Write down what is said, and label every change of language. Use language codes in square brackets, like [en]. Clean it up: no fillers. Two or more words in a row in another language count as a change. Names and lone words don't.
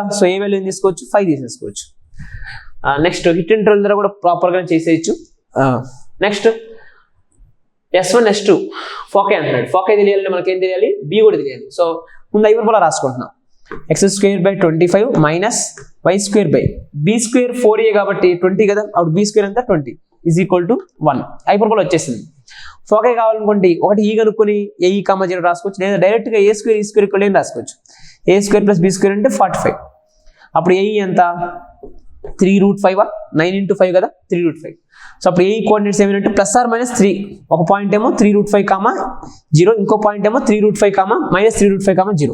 [te] సో ఏ వాల్యూ తీసుకోవచ్చు 5 తీసేసుకోవచ్చు. నెక్స్ట్ [en] hit and run [te] కూడా ప్రాపర్గా చేసేయచ్చు. నెక్స్ట్ S1 S2 ఫోకై అంటున్నాడు, ఫోకై తెలియాలంటే మనకి ఏం తెలియాలి b కూడా తెలియాలి. సో ముందు హైపర్బోలా రాసుకుంటున్నాం, x²/25 మైనస్ y²/b² 4a కాబట్టి 20 కదా, అప్పుడు b² అంతా 20 [en] is equal to [te] 1 హైపర్బోలా వచ్చేసింది. ఫోకై కావాలనుకోండి ఒకటి ఈ కనుక్కొని a, 0 రాసుకోవచ్చు, లేదా డైరెక్ట్గా a² e² ఈక్వల్ ఏం రాసుకోవచ్చు, a² + b² అంటే 45. అప్పుడు a ఎంత 3√5 9 × 5 కదా 3√5. సో అప్పుడు ఏ కోఆర్డినేట్స్ ఏమైనా +or-3, ఒక పాయింట్ ఏమో 3√5, 0, ఇంకో పాయింట్ ఏమో 3√5, -3√5, 0.